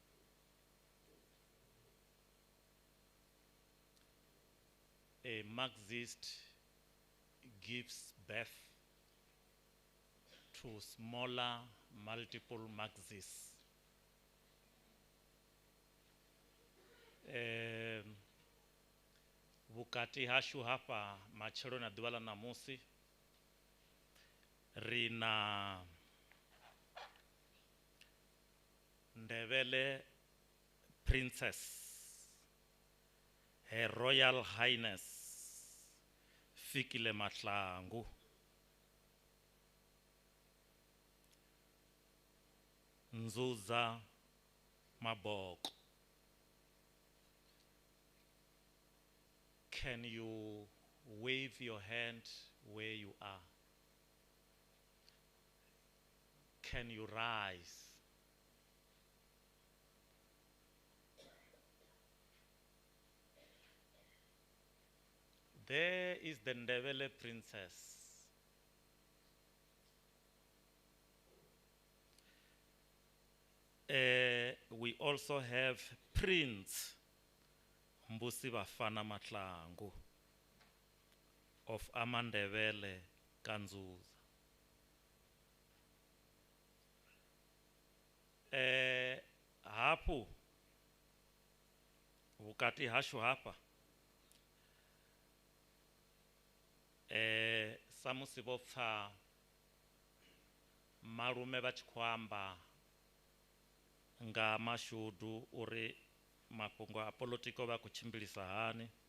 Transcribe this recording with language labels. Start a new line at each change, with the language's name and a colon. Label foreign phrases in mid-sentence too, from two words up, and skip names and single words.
English: A Marxist gives birth to smaller multiple Marxists.
Venda: Vhukati hashu hapa matshelo na ḓuvha ḽa ṋamusi ri na Neville Princess,
English: Her Royal Highness
Venda: Fikile Mahlangu. Nzuza Maboko.
English: Can you wave your hand where you are? Can you rise? There is the Neville Princess. We also have Prince Mbusi Bafana Mahlangu of Amandebele Kanzuza.
Venda: Hapo vukati hashu hapa samusi vopfa malume vha tshi khou amba nga Mashudu uri mafhungo a politiko vha khou tshimbilisa hani.